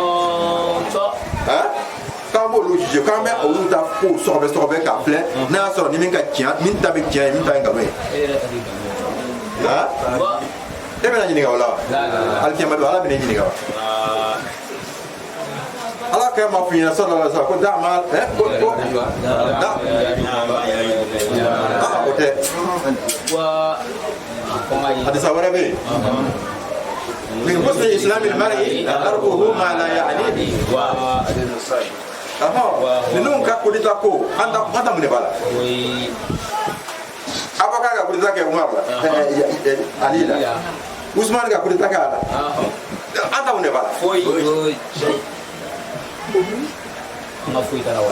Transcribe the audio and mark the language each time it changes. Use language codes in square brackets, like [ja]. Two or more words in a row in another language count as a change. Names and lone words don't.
[bm] k'an b'olu juge k'an bɛ olu ta kow sɔgɔbɛ k'a filɛ n'a y'a sɔrɔ ni min ka tiɲɛ min ta bɛ tiɲɛ ye min ta ye nkalon ye e bɛna ɲininka o la wa alikiyama don ala bɛ ne ɲininka wa ala kɛ ma f'i ɲɛna [ar] صلى الله عليه وسلم [bm] ko d'a ma o tɛ hadisa wɛrɛ bɛ yen min [ar] حسن إسلام المرء تركه ما لا يعنيه [bm] ninnu ka kudita ko an ta mun de b'a la abaka ka kudita kɛ Umar la Ali la Usman ka kudita kɛ a la an ta mun de b'a la ma foyi t'a la